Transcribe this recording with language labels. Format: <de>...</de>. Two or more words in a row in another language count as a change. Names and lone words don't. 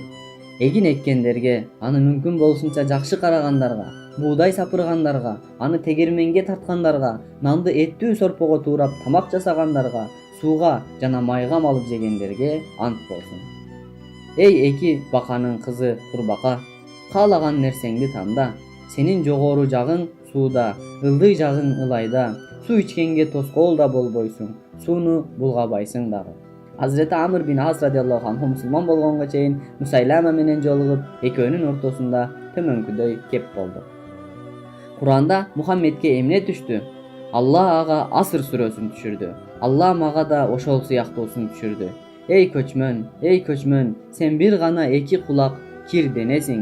<ky>Эгин эккендерге, аны мүмкүн болушунча жакшы карагандарга, буудай сапыргандарга, аны тегерменге тарткандарга, нанды эттүү сорпого туурап тамак жасагандарга, сууга жана майга малып жегендерге ант болсун. Эй эки баканын кызы Курбака, каалаган нерсеңди танда. Senin жогору жагың сууда, ылдый жагың ылайда. Суу ичкенге тоскоол да болбойсуң, сууну булгабайсың дагы. Hazreti Amr bin As</ky> <ar>رضي الله عنه</ar> <ky>musulman болгонго чейин Мусайлама менен жолугуп, экөөнүн ортосунда төмөнкүдөй кеп болду. Куранда Мухаммедке эмне түштү? Алла ага Аср сүрөсүн түшүрдү. Алла мага да ошол сыяктуусун түшүрдү. Эй көчмөн, сен бир гана эки кулак кир денесиң.</ky>